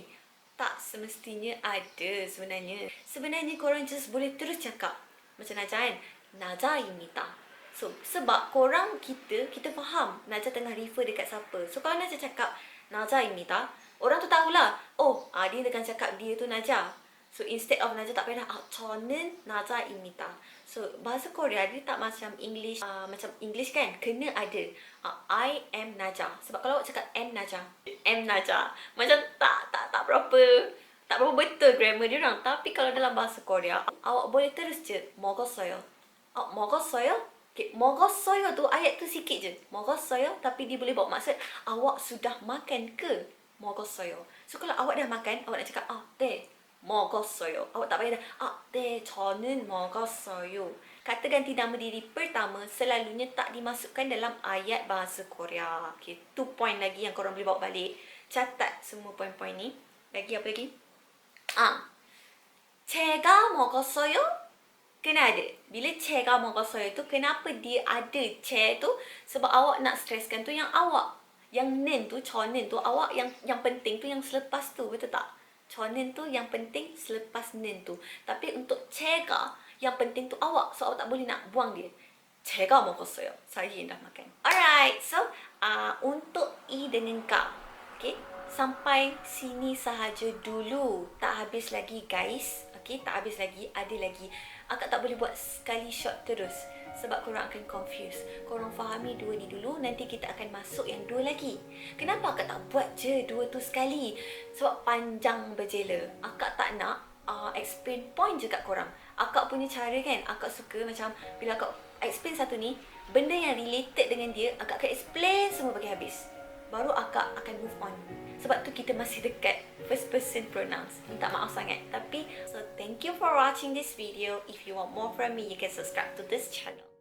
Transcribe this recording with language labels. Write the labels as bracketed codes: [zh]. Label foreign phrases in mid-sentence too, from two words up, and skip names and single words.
[ms] Tak semestinya ada sebenarnya. Sebenarnya korang just boleh terus cakap macam Najah kan, Najah입니다. So sebab korang kita faham Najah tengah refer dekat siapa. So kalau Najah cakap Najah입니다, orang tu tahulah, oh dia akan cakap dia tu Najah. [en] So instead of [ms] Najah tak payah [ko] 저는 나자입니다. [ms] So bahasa Korea dia tak macam English, macam English kan, kena ada [en] I am Najah. [ms] Sebab kalau awak cakap am Najah macam tak berapa betul grammar dia orang. Tapi kalau dalam bahasa Korea, awak boleh terus je 먹었어요. 먹었어요? Okay, 먹었어요 tu ayat tu sikit je. 먹었어요, tapi dia boleh bawa maksud awak sudah makan ke? 먹었어요. So kalau awak dah makan, awak nak cakap [ko] 네 먹었어요. [ms] Awak tak payah dah [ko] 네 저는 먹었어요. [ms] Kata ganti nama diri pertama selalunya tak dimasukkan dalam ayat bahasa Korea. Okay, tu point lagi yang korang boleh bawa balik. Catat semua poin-poin ni. Lagi apa lagi? [ko] 제가 먹었어요? [ms] Kena ada. Bila [ko] 제가 먹었어요 [ms] tu, kenapa dia ada che tu? Sebab awak nak streskan tu yang awak, yang nen tu, chonen tu, awak yang penting tu yang selepas tu, betul tak? Chonen tu yang penting selepas nen tu. Tapi untuk 제가 yang penting tu awak. So awak tak boleh nak buang dia. [ko] 제가 먹었어요. [ms] Saya yang dah makan. Alright. So untuk I dengan K. Okay. Sampai sini sahaja dulu. Tak habis lagi guys. Okay. Tak habis lagi. Ada lagi. Akak tak boleh buat sekali shot terus. Sebab korang akan confuse. Korang fahami dua ni dulu, nanti kita akan masuk yang dua lagi. Kenapa akak tak buat je dua tu sekali? Sebab panjang berjela. Akak tak nak [en] explain point [ms] je kat korang. Akak punya cara kan, akak suka macam bila akak explain satu ni, benda yang related dengan dia, akak akan explain semua bagi habis. Baru akak akan [en] move on. [ms] Sebab tu kita masih dekat [en] first person pronouns. [ms] Minta maaf sangat. Tapi, [en] so thank you for watching this video. If you want more from me, you can subscribe to this channel.